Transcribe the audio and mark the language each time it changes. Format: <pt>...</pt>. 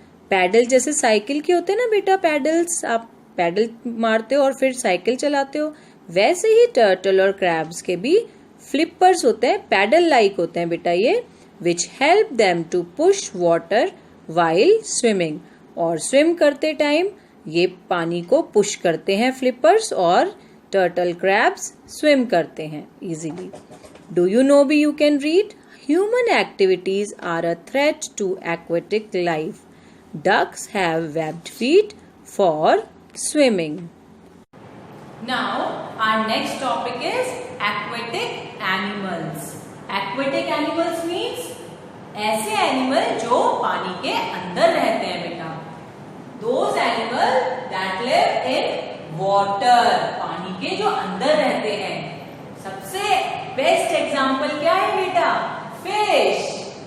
<hi>Pedal जैसे cycle के होते हैं ना बेटा, पैडल्स आप पैडल मारते हो और फिर साइकिल चलाते हो, वैसे ही टर्टल और क्रैब्स के भी फ्लिपर्स होते हैं, पैडल लाइक होते हैं बेटा ये,</hi> <en>Which help them to push water while swimming.</en> <hi>और स्विम करते टाइम ये पानी को पुश करते हैं फ्लिपर्स और टर्टल क्रैब्स स्विम करते हैं easily.</hi> <en>Do you know be you can read? Human activities are a threat to aquatic life. Ducks have webbed feet for swimming. Now our next topic is aquatic animals. Aquatic animals means</en> <hi>ऐसे animal जो पानी के अंदर रहते हैं बेटा।</hi> <en>Those animals that live in water,</en> <hi>पानी के जो अंदर रहते हैं। सबसे बेस्ट एग्जाम्पल क्या है बेटा? फिश।</hi>